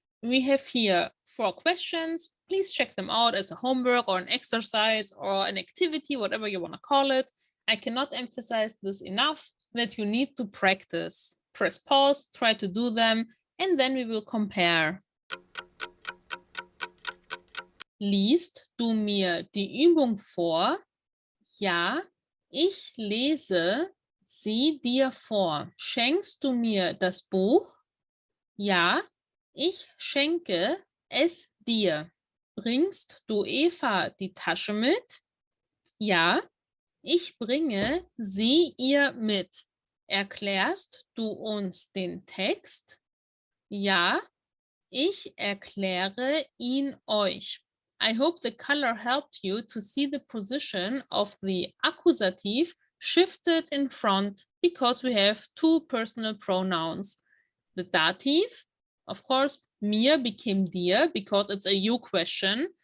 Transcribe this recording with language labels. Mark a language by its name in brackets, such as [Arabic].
[English] We have here 4 questions. Please check them out as a homework or an exercise or an activity, whatever you want to call it. I cannot emphasize this enough that you need to practice. Press pause, try to do them, and then we will compare. [German] Liest du mir die Übung vor? Ja, ich lese sie dir vor. Schenkst du mir das Buch? Ja, ich schenke es dir. Bringst du Eva die Tasche mit? Ja, ich bringe sie ihr mit. Erklärst du uns den Text? Ja, ich erkläre ihn euch. [English] I hope the color helped you to see the position of the accusative shifted in front because we have 2 personal pronouns. The dative, of course, mir became dir because it's a you question.